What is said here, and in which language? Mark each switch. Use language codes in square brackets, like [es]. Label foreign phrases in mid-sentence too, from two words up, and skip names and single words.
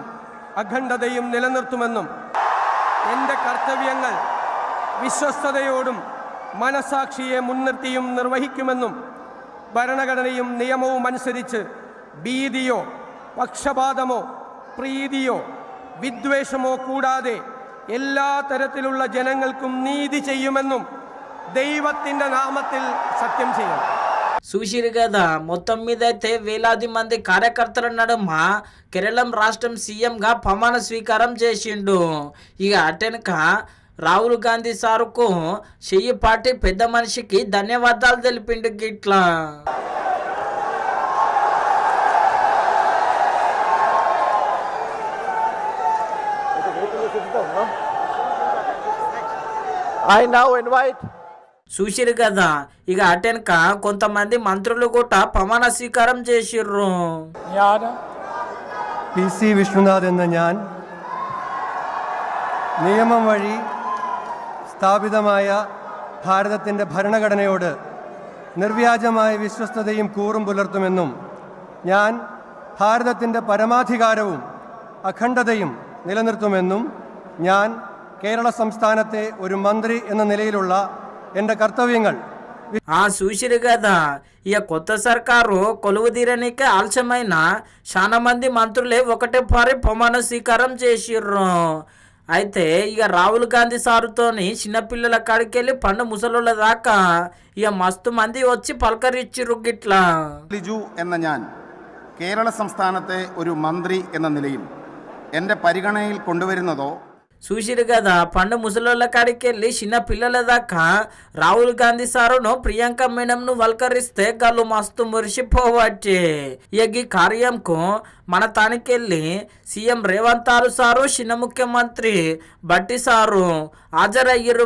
[ml] അഖണ്ഡതയും നിലനിർത്തുമെന്നും എൻ്റെ കർത്തവ്യങ്ങൾ വിശ്വസ്തതയോടും മനസാക്ഷിയെ മുൻനിർത്തിയും നിർവഹിക്കുമെന്നും ഭരണഘടനയും നിയമവും അനുസരിച്ച് ഭീതിയോ പക്ഷപാതമോ പ്രീതിയോ വിദ്വേഷമോ കൂടാതെ എല്ലാ തരത്തിലുള്ള ജനങ്ങൾക്കും നീതി ചെയ്യുമെന്നും దైవത്തിന്റെ నామത്തിൽ సత్యం చేయాలి. [te] చూసిరు కదా, మొత్తం మీద అయితే వేలాది మంది కార్యకర్తల నడుమ కేరళం రాష్ట్రం సీఎంగా ప్రమాణ స్వీకారం చేసిండు. ఇక అటెనక రాహుల్ గాంధీ సారుకు షెయ్యి పార్టీ పెద్ద మనిషికి ధన్యవాదాలు తెలిపిండు. గిట్లా చూసిరు కదా, ఇక అటెనక కొంతమంది మంత్రులు కూడా ప్రమాణ స్వీకారం చేసిర్రు. [ml] PC വിഷ്ണുനാഥ് എന്ന ഞാൻ നിയമം വഴി സ്ഥാപിതമായ ഭാരതത്തിൻ്റെ ഭരണഘടനയോട് നിർവ്യാജമായ വിശ്വസ്തതയും കൂറും പുലർത്തുമെന്നും ഞാൻ ഭാരതത്തിൻ്റെ പരമാധികാരവും അഖണ്ഡതയും നിലനിർത്തുമെന്നും ഞാൻ കേരള സംസ്ഥാനത്തെ ഒരു മന്ത്രി എന്ന നിലയിലുള്ള എൻ്റെ കർത്തവ്യങ്ങൾ [te] చూసిరు కదా, ఇక కొత్త సర్కారు కొలువు తీరనికే ఆలస్యమైన చాలా మంది మంత్రులే ఒకటే పారి ప్రమాణ స్వీకారం చేసిర్రు. అయితే ఇక రాహుల్ గాంధీ సారుతోని చిన్నపిల్లల కాడికెళ్ళి పండు ముసలుల దాకా ఇక మస్తు మంది వచ్చి పలకరిచ్చిర్రు. గిట్లా [ml] ലിജു എന്ന ഞാൻ കേരള സംസ്ഥാനത്തെ ഒരു മന്ത്രി എന്ന നിലയിൽ എൻ്റെ പരിഗണനയിൽ കൊണ്ടുവരുന്നതോ [te] చూసిరు కదా, పండు ముసలోళ్ళ కాడికెళ్ళి చిన్న పిల్లల దాకా రాహుల్ గాంధీ సారును ప్రియాంక మేడంను వల్కరిస్తే గాళ్ళు మస్తు మురిసిపోవట్టే. ఇక ఈ కార్యంకు మన తానికెళ్ళి సీఎం రేవంత్ సారు చిన్న ముఖ్యమంత్రి బట్టి సారు హాజరయ్యారు.